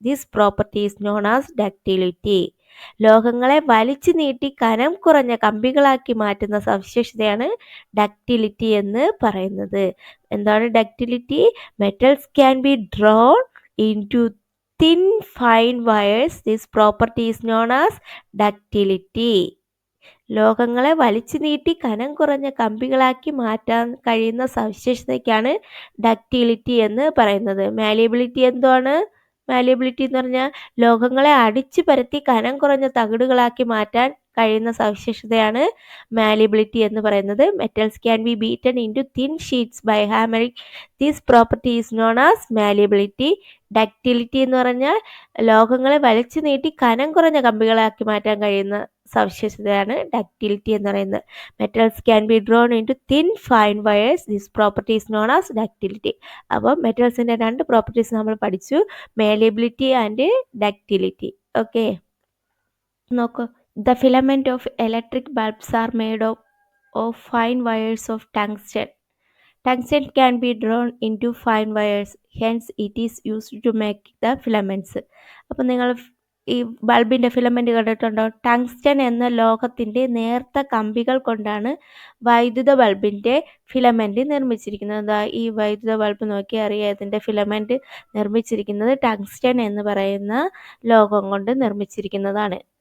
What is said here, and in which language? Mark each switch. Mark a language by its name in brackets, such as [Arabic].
[English] This property is known as ductility. [Malayalam] ലോഹങ്ങളെ വലിച്ചു നീട്ടി കനം കുറഞ്ഞ കമ്പികളാക്കി മാറ്റുന്ന സവിശേഷതയാണ് ഡക്റ്റിലിറ്റി എന്ന് പറയുന്നത്. എന്താണ് ductility? [English] Metals can be drawn into thin fine wires. This property is known as ductility. [Malayalam] ലോഹങ്ങളെ വലിച്ചു നീട്ടി കനം കുറഞ്ഞ കമ്പികളാക്കി മാറ്റാൻ കഴിയുന്ന സവിശേഷതയ്ക്കാണ് ഡക്റ്റിലിറ്റി എന്ന് പറയുന്നത്. മാലിയബിലിറ്റി എന്താണ്? മാലിയബിലിറ്റി എന്ന് പറഞ്ഞാൽ ലോഹങ്ങളെ അടിച്ചു പരത്തി കനം കുറഞ്ഞ തകിടുകളാക്കി മാറ്റാൻ കഴിയുന്ന സവിശേഷതയാണ് മാലിയബിലിറ്റി എന്ന് പറയുന്നത്. [English] Metals can be beaten into thin sheets by hammering. This property is known as malleability. [Malayalam] Ductility എന്ന് പറഞ്ഞാൽ ലോഹങ്ങളെ വലിച്ചു നീട്ടി കനം കുറഞ്ഞ കമ്പികളാക്കി മാറ്റാൻ കഴിയുന്ന സവിശേഷതയാണ് ഡക്റ്റിലിറ്റി എന്ന് പറയുന്നത്. [English] Metals can be drawn into thin fine wires. This property is known as ductility. [Malayalam] അപ്പോൾ മെറ്റൽസിൻ്റെ 2 പ്രോപ്പർട്ടീസ് നമ്മൾ പഠിച്ചു, മാലിയബിലിറ്റി ആൻഡ് ഡക്റ്റിലിറ്റി. ഓക്കെ, നോക്കൂ. [English] The filament of electric bulbs are made of fine wires of tungsten. Tungsten can be drawn into fine wires, hence it is used to make the filaments. [Malayalam] അപ്പോൾ നിങ്ങൾ ഈ ബൾബിൻ്റെ filament കണ്ടിട്ടുണ്ടോ? Tungsten എന്ന ലോഹത്തിൻ്റെ നേർത്ത കമ്പികൾ കൊണ്ടാണ് വൈദ്യുത ബൾബിൻ്റെ ഫിലമെൻ്റ് നിർമ്മിച്ചിരിക്കുന്നത്. ഈ വൈദ്യുത ബൾബ് നോക്കി അറിയാം, ഇതിൻ്റെ ഫിലമെൻ്റ് നിർമ്മിച്ചിരിക്കുന്നത് ടങ്സ്റ്റൺ എന്ന് പറയുന്ന ലോഹം കൊണ്ട് നിർമ്മിച്ചിരിക്കുന്നതാണ്.